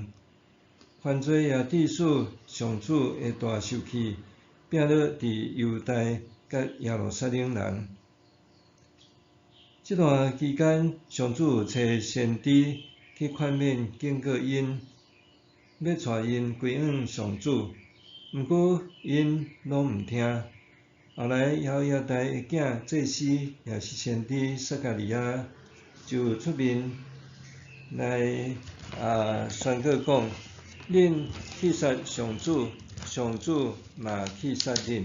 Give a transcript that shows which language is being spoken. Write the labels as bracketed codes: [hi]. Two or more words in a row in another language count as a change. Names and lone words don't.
[nan] 犯罪也致使上主的大受气，摒落伫犹大甲耶路撒冷人。这段期间，上主找先知去劝勉警告因，要带因归向上主，毋过因拢毋听。后来亚大的囝祭司也是先知撒加利亚，就出面来宣告讲。恁去杀上主，上主嘛去杀恁。